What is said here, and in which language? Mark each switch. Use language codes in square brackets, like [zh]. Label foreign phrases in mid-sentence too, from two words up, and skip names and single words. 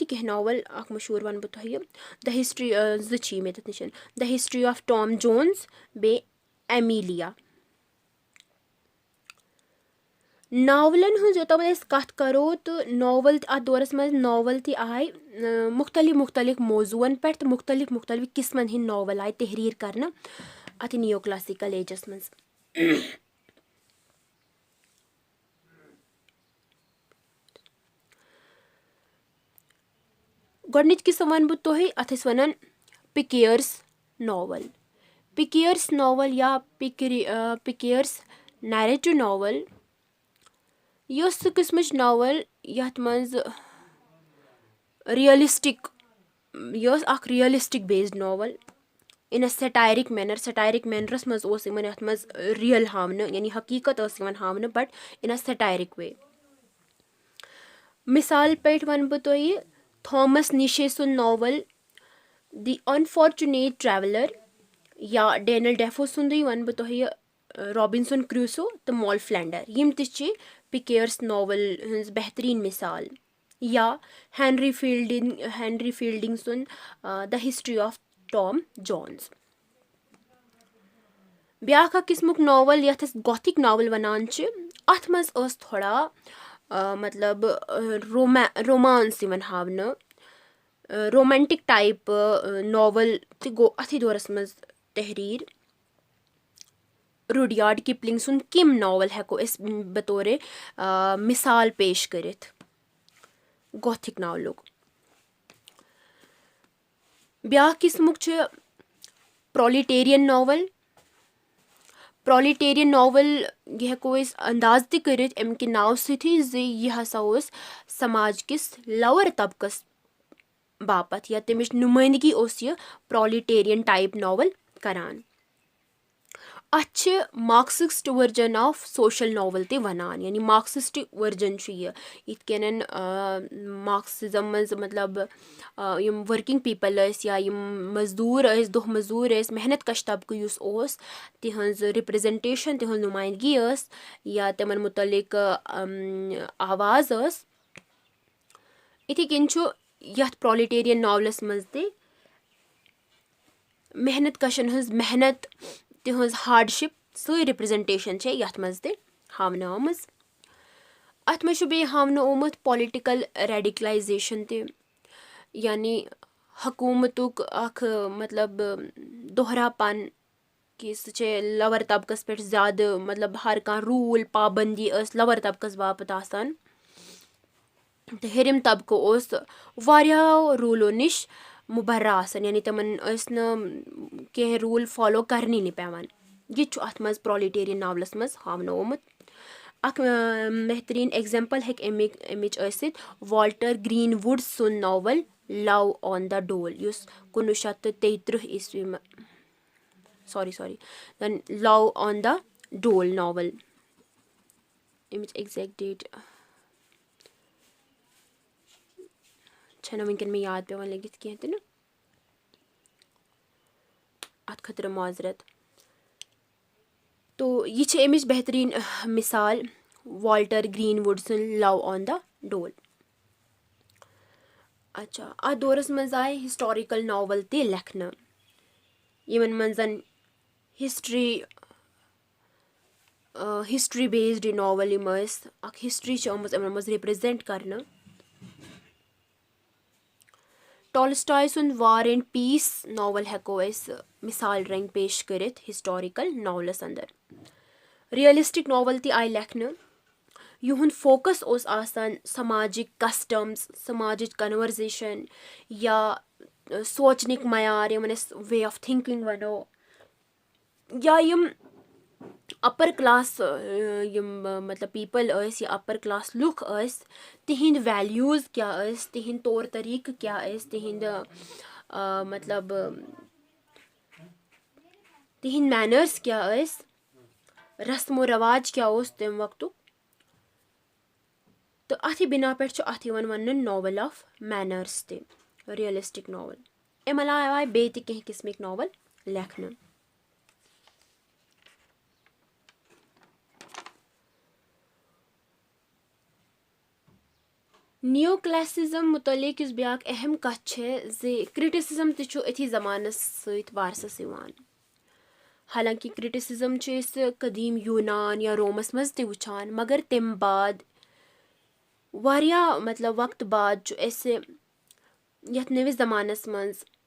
[ks] تہِ کینٛہہ ناول اکھ مشہوٗر ونہٕ بہٕ تۄہہِ دَ ہسٹری زٕ چھِ یِم ییٚتٮ۪تھ نِش دَ ہسٹری آف ٹام جونز بیٚیہِ ایمیلیا नावलन हूँ जोतम कत करो तो नावल अत दौरस मज नावल ती आय मुख्तलिफ मौजून पे तो मुख्तलिफ किस्मन हिंद नावल आय तहरीर करना अत [en] neo classical [ks] एजस मज। गोडनिच किस्म वन बह तुह अत वन [en] picaresque novel. picaresque novel [ks] या [en] picaresque narrative novel [ks] यह सह किस्मच नावल यथ मज [en] realistic realistic based novel in a satiric manner [ks] मज यथ मज रियल हावन यानी हकीकत हावन [en] but in a satiric way. [ks] मिसाल पे वन बह तुह थॉमस निशे सुन नावल द अनफॉर्चुनेट ट्रैवलर या डैनियल डेफो सुंदे वन बह तुह रॉबिन्सन क्रूसो तो मॉल फ्लैंडर यम ति [en] picaresque novel [ks] हज बेहतरीन मिसाल। या हेनरी फील्डिंग सुन द हिस्ट्री ऑफ टॉम जोन्स। ब्याख किस्मुक नावल यथ [en] Gothic novel [ks] वनान अथ मज थोड़ा मतलब रोमांस हावन [en] romantic type novel [ks] तो गो अथी दौरस मज तहरीर। रुडयार्ड किपलिंग सुन किम नावल हेको बतौर मिसाल पेश करित गॉथिक नावलुक। ब्याख किस्मुक [en] proletarian novel [ks] यह हेको अंदाज ति करित अमि नाव सथी यह हसा समाज किस लोअर तबकस बापत या तमिच नुमाइंदगी यह [en] proletarian type novel [ks] करान। अच [en] Marxist version of social novel [ks] ते वनान यानी [en] Marxist version [ks] इत कन मार्क्सिज्म मज मतलब यम [en] working people [ks] या यम मजदूर दोह मजदूर मेहनत कश तबकु तिहंज रिप्रेजेंटेशन तिहंज नुमाइंदगी या तिमन मुतलिक आवाज इथे कन यथ [en] proletarian novels [ks] मज ते मेहनत कशन हंज मेहनत तिहंज हार्डशिप सही रिप्रेजेंटेशन यथ मज ते हावन आमज। अत मज बे हावन ओमुत [en] political radicalization [ks] ते यानी हकूमतुक अख मतलब दोहरापन कि सह लोअर तबकस पे ज्यादा मतलब हर कह रूल पाबंदी लोअर तबकस बापत आसान तो हेरिम तबको वारियाहो रूलो निश मुबर्रा आसान यानी तमन कह [en] rule follow [ks] करनी नहीं पेवान यह अत मज [en] proletarian novels [ks] मज हावन ओमुत। अख बेहतरीन एग्जाम्पल हेक अमिच वाल्टर ग्रीनवुड सुन नावल लव ऑन द डोल युस 1933 ईस्वी देन लव ऑन द डोल नावल अमिच [en] exact date [ks] छना वनकन में याद पेवान लगित कह तो ना अत खतर माजरत। तो यह अमिच बेहतरीन मिसाल वाल्टर ग्रीनवुड सुन लव ऑन द डोल। अच्छा अत दौरस मज आय [en] historical novel [ks] ते लेखन यमन मंजन [en] history based novel [ks] यम हिस्ट्री आमज यमन मज रिप्रेजेंट करना। टॉलस्टॉय सुन वार एंड पीस नावल हेको मिसाल रंग पेश करित [en] historical novels [ks] अंदर। [en] realistic novel [ks] ती आय लेखन युहुंद फोकस आसान समाजिक कस्टम्स समाजिक कन्वर्जेशन या सोचनिक मयार यमन [en] way of thinking [ks] वनो या यम [en] upper class [ks] यम मतलब पीपल या [en] upper class [ks] लुक तिहिंद वैल्यूज क्या तिहिंद तौर तरीक क्या तिहिंद मतलब तिहिंद मैनर्स क्या रस्मो रवाज क्या तम वक्त तो अथ बिना पे अथ वन [en] novel of manners [ks] ते [en] realistic novel [ks] अम अलावा आय बे कह किस्मिक नावल लेखन। नियो क्लासिज्म मुतलिक ब्याक अहम कथ क्रिटिसिज्म अथी जमानस सत वारसस यवान हालांकि क्रिटिसिज्म छ अस कदीम यूनान या रोमस मज ते वुचान, मगर तम बाद वारिया मतलब वक्त बाद छु अस यथ नविस जमानस मज